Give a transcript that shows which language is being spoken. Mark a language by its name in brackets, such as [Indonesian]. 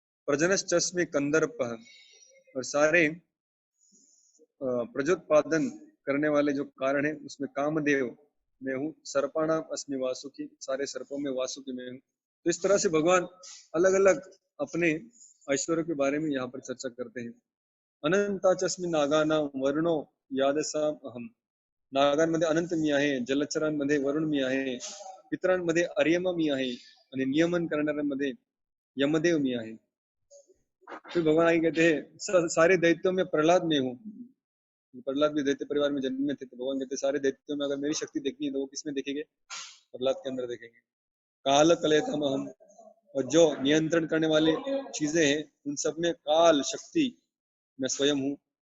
[Sanskrit] प्रजनश्चस्मि कंदर्प, [Hindi] और सारे प्रजोत्पादन करने वाले जो कारण है उसमें कामदेव में हूँ। [Sanskrit] सर्पाणाम अस्मि वासुकी, [Hindi] सारे सर्पों में वासुकी में हूँ। तो इस तरह से भगवान अलग अलग अपने ऐश्वर्य के बारे में यहाँ पर चर्चा करते हैं। [Sanskrit] अनंता चस्मि नागानाम वर्णो यादसाम अहम, [Marathi] नागांमध्ये अनंत मी आहे, जलचरांमध्ये वरुण मी आहे, पितरांमध्ये अर्यमा मी आहे, आणि नियमन करणाऱ्यांमध्ये यमदेव मी आहे। [Hindi] फिर भगवान आगे कहते हैं सारे दैत्यों में प्रहलाद में हूँ। प्रहलाद भी दैत्य परिवार में जन्मे थे, तो भगवान कहते सारे दैत्यों में अगर मेरी शक्ति देखनी है तो वो किसमें देखेंगे? प्रहलाद के अंदर देखेंगे। [Sanskrit] काल कलयतम अहम, [Hindi] और जो नियंत्रण करने वाली चीजें हैं उन सब में काल शक्ति मैं स्वयं हूँ।